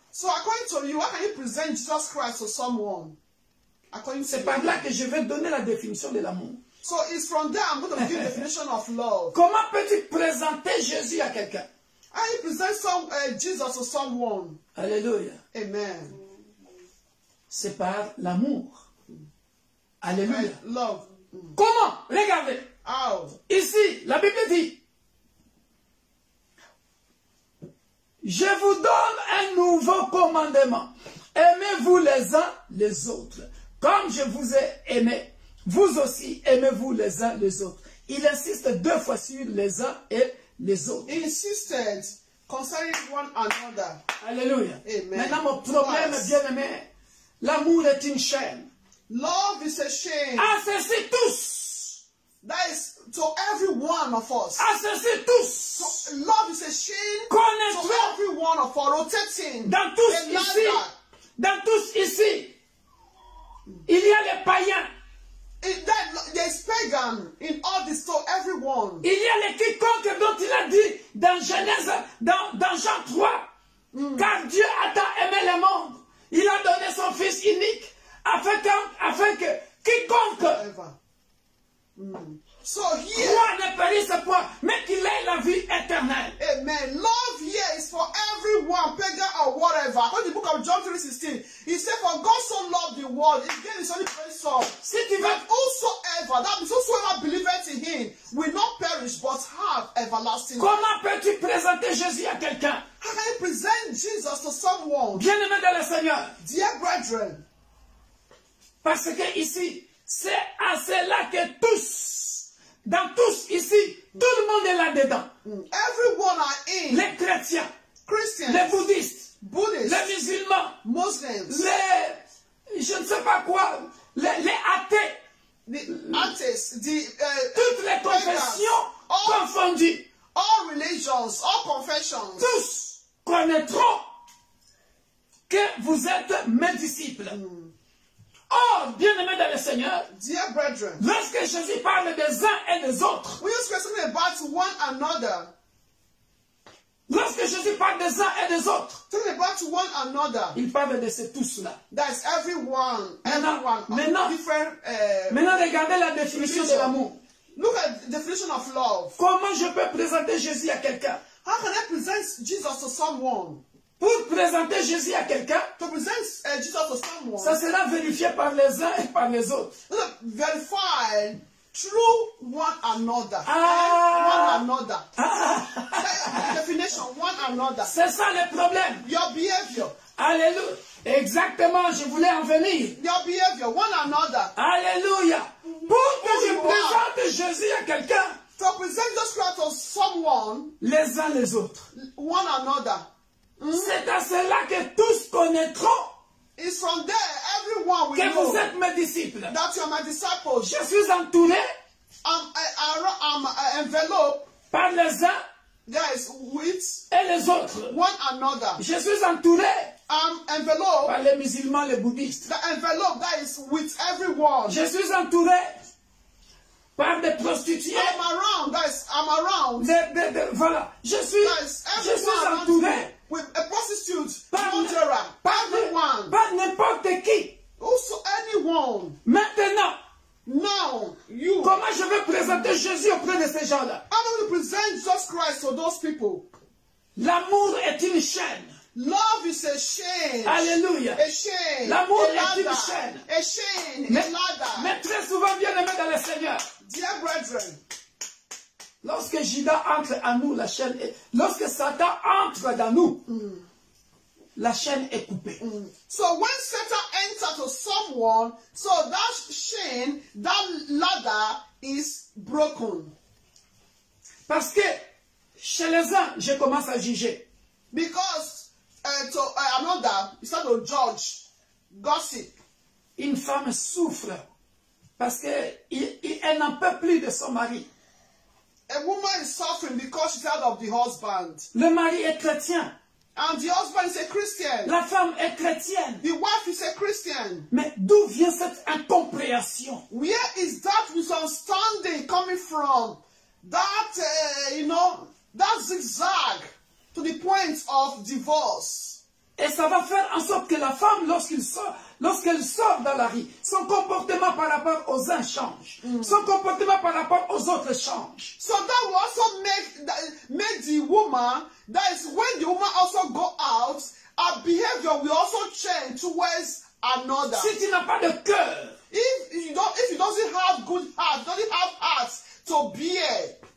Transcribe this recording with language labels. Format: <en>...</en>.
<en>So according to you, how can you present Jesus Christ to someone? According to</en> <fr>C'est</fr> <en>you.</en> <fr>par là que je vais donner la définition de l'amour.</fr> <en>So it's from there I'm going to give definition of love.</en> <fr>Comment peux-tu présenter Jésus à quelqu'un?</fr> <en>How you present Jesus to someone?</en> <fr>Alléluia.</fr> <en>Amen.</en> <fr>C'est par l'amour. Alléluia.</fr> <en>Love.</en> <fr>Comment? Regardez.</fr> <en>How?</en> <fr>Ici, la Bible dit, je vous donne un nouveau commandement. Aimez-vous les uns les autres. Comme je vous ai aimé, vous aussi aimez-vous les uns les autres. Il insiste deux fois sur les uns et les autres.</fr> <en>He insisted concerning one another.</en> <fr>Alléluia.</fr> <en>Amen.</en> <fr>Maintenant, mon problème, bien-aimé, l'amour est une chaîne.</fr> <en>Love is a chain.</en> <fr>À ceci tous.</fr> <en>That is to every one of us.</en> <fr>À ceci tous.</fr> <en>So, love is a chain to</en> <fr>Connaître</fr> <en>every one of us, rotating.</en> <fr>dans tous</fr> <en>a</en> <fr>ici.</fr> <en>ladder.</en> <fr>Dans tous ici. Il y a les païens.</fr> <en>There's pagan in all this, to everyone.</en> <fr>Il y a les quiconques dont il a dit dans Genèse, dans Jean 3. Car Dieu a tant aimé le monde. Il a donné son Fils unique afin que quiconque</fr> <en>Ever. So here,</en> <fr>croit ne périsse point, mais qu'il ait la vie éternelle.</fr> <en>amen. Love here is for everyone, pagan or whatever. According to the book of John 3:16, he said, "For God so loved the world, he gave his only begotten Son,</en> <fr>Si tu veux,</fr> <en>that whosoever, that means whosoever believeth in him, will not perish but have everlasting life."</en> <fr>comment peux-tu présenter Jésus à quelqu'un?</fr> <en>How can you present Jesus to someone,</en> <fr>Bien-aimé dans le Seigneur.</fr> <en>dear brethren?</en> <fr>Parce que ici, c'est à cela que tous, dans tous ici, tout le monde est là-dedans.</fr> <en>Everyone are in.</en> <fr>Les chrétiens,</fr> <en>Christians,</en> <fr>les bouddhistes,</fr> <en>Buddhists,</en> <fr>les musulmans,</fr> <en>Muslims,</en> <fr>je ne sais pas quoi, les athées,</fr> <en>the atheists,</en> <fr>toutes les confessions confondues,</fr> <en>all religions, all confessions.</en> <fr>tous connaîtront que vous êtes mes disciples. Or, bien-aimés dans le Seigneur,</fr> <en>Dear brethren,</en> <fr>lorsque Jésus parle des uns et des autres,</fr> <en>we use question about one another.</en> <fr>lorsque Jésus parle des uns et des autres,</fr> <en>Talking about one another.</en> <fr>il parle de ces tous-là.</fr> <en>That's everyone,</en> <fr>Maintenant-</fr> <en>different.</en> <fr>Maintenant, regardez la définition de l'amour.</fr> <en>Look at the definition of love.</en> <fr>Comment je peux présenter Jésus à quelqu'un?</fr> <en>How can I present Jesus to someone?</en> <fr>Pour présenter Jésus à quelqu'un,</fr> <en>to present Jesus to someone,</en> <fr>ça sera vérifié par les uns et par les autres.</fr> <en>verified through one another. Ah. One another. Definition, one another.</en> <fr>C'est ça le problème.</fr> <en>Your behavior.</en> <fr>Alléluia. Exactement, je voulais en venir.</fr> <en>Your behavior, one another.</en> <fr>Alléluia. Pour que je présente Jésus à quelqu'un,</fr> <en>To present Jesus Christ to someone,</en> <fr>les uns les autres.</fr> <en>one another.</en> <fr>C'est à cela que tous connaîtront</fr> <en>It's from there everyone will</en> <fr>que vous</fr> <en>know</en> <fr>êtes mes disciples.</fr> <en>that you are my disciples.</en> <fr>Je suis entouré</fr> <en>I'm enveloped,</en> <fr>par les uns</fr> <en>guys, with</en> <fr>et les autres.</fr> <en>one another.</en> <fr>Je suis entouré</fr> <en>I'm enveloped,</en> <fr>par les musulmans, les bouddhistes.</fr> <en>the envelope that is with everyone.</en> <fr>Je suis entouré par des prostituées.</fr> <en>I'm around.</en> <fr>Voilà. Je suis</fr> <en>Everyone</en> <fr>entouré</fr> <en>with a prostitute,</en> <fr>par</fr> <en>everyone,</en> <fr>n'importe qui.</fr> <en>also anyone.</en> <fr>Maintenant,</fr> <en>Now, you,</en> <fr>comment je vais présenter Jésus auprès de ces gens-là?</fr> <en>I'm going to present Jesus Christ to those people.</en> <fr>L'amour est une chaîne.</fr> <en>Love is a chain.</en> <fr>Alléluia.</fr> <en>A chain.</en> <fr>L'amour</fr> <en>a</en> <fr>est une</fr> <en>ladder.</en> <fr>chaîne.</fr> <en>A chain.</en> <fr>Mais,</fr> <en>A ladder.</en> <fr>mais très souvent, bien aimé dans le Seigneur,</fr> <en>Dear brethren,</en> <fr>lorsque Judas entre à nous, la chaîne est... Lorsque Satan entre dans nous, la chaîne est coupée.</fr> <en>so when Satan enters to someone, so that chain, that ladder is broken.</en> <fr>Parce que chez les uns, je commence à juger.</fr> <en>Because to another, you start to judge, gossip.</en> <fr>Une femme souffre parce qu'elle n'en peut plus de son mari.</fr> <en>A woman is suffering because she's out of the husband.</en> <fr>Le mari est chrétien.</fr> <en>And the husband is a Christian.</en> <fr>La femme est chrétienne.</fr> <en>The wife is a Christian.</en> <fr>Mais d'où vient cette incompréhension?</fr> <en>Where is that misunderstanding coming from? That, that zigzag to the point of divorce.</en> <fr>Et ça va faire en sorte que la femme, lorsqu'elle sort dans la rue, son comportement par rapport aux uns change. Son comportement par rapport aux autres change.</fr> <en>So that will also make the woman, that is when the woman also go out, her behavior will also change towards another.</en> <fr>Si tu n'as pas de cœur,</fr> <en>If you doesn't have good heart, doesn't have heart to bear.</en>